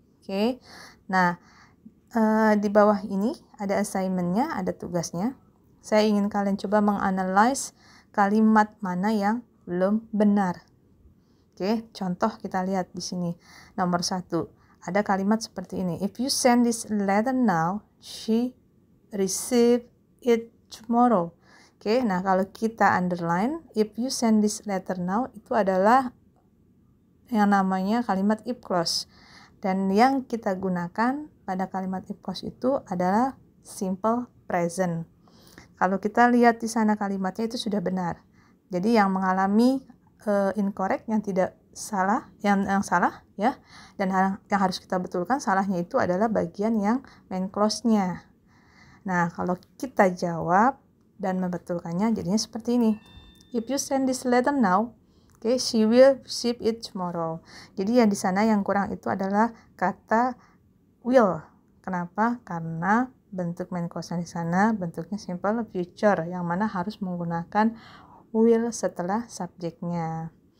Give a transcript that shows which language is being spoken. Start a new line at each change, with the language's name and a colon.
Indonesian: Oke, nah di bawah ini ada assignment-nya, ada tugasnya. Saya ingin kalian coba menganalisis kalimat mana yang belum benar. Oke, contoh kita lihat di sini. Nomor 1, ada kalimat seperti ini.
English: If you send this letter now, she receive it tomorrow.
Indonesian: Oke, nah kalau kita underline,
English: if you send this letter now,
Indonesian: itu adalah yang namanya kalimat if clause. Dan yang kita gunakan pada kalimat if clause itu adalah simple present. Kalau kita lihat di sana kalimatnya itu sudah benar. Jadi yang mengalami incorrect, yang tidak salah, yang salah, ya. Dan yang harus kita betulkan salahnya itu adalah bagian yang main clause-nya. Nah, kalau kita jawab dan membetulkannya jadinya seperti ini.
English: If you send this letter now, okay, she will receive it tomorrow.
Indonesian: Jadi yang di sana yang kurang itu adalah kata will. Kenapa? Karena bentuk main clause di sana bentuknya simple future, yang mana harus menggunakan will setelah subjeknya.